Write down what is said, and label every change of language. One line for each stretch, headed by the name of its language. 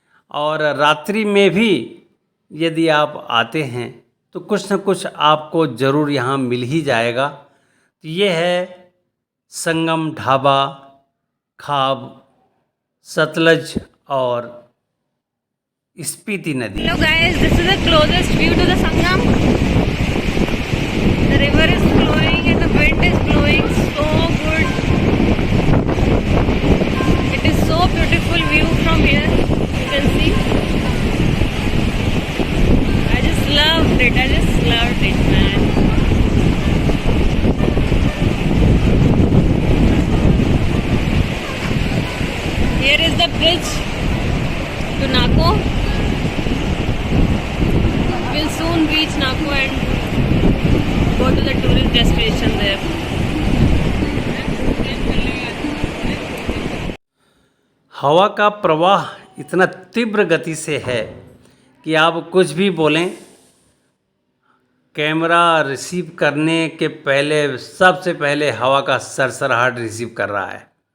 Hindi: और रात्रि में भी यदि आप आते हैं तो कुछ न कुछ आपको ज़रूर यहाँ मिल ही जाएगा। तो ये है संगम ढाबा, खाब, सतलज और स्पीति नदी।
English: Hello guys, this is the closest view to the Sangam. The river is flowing and the wind is blowing so good. It is so beautiful view from here. You can see. I just loved it. I just loved it, man. Here is the bridge to Nako. We'll soon reach Napo and go to the tourist destination there.
Hindi: हवा का प्रवाह इतना तीव्र गति से है कि आप कुछ भी बोलें, कैमरा रिसीव करने के पहले सबसे पहले हवा का सरसराहट रिसीव कर रहा है।